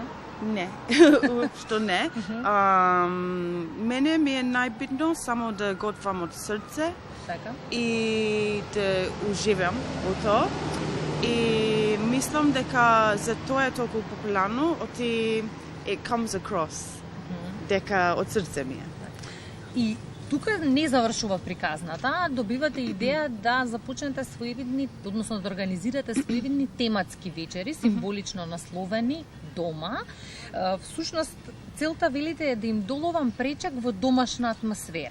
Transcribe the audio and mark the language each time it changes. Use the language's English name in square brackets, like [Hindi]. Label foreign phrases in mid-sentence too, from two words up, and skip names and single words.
[Macedonian] Не, уопшто не. Мене ми е најбитно само да готвам од срце и да уживам во тоа. И мислам дека за тоа е толку популарно, оти [English] it comes across, [Macedonian] дека од срце ми е. И тука не завршува приказната, добивате идеја да започнете своевидни, односно да организирате своевидни тематски вечери, символично насловени дома. Всушност, целта велите е да им доловам пречак во домашна атмосфера.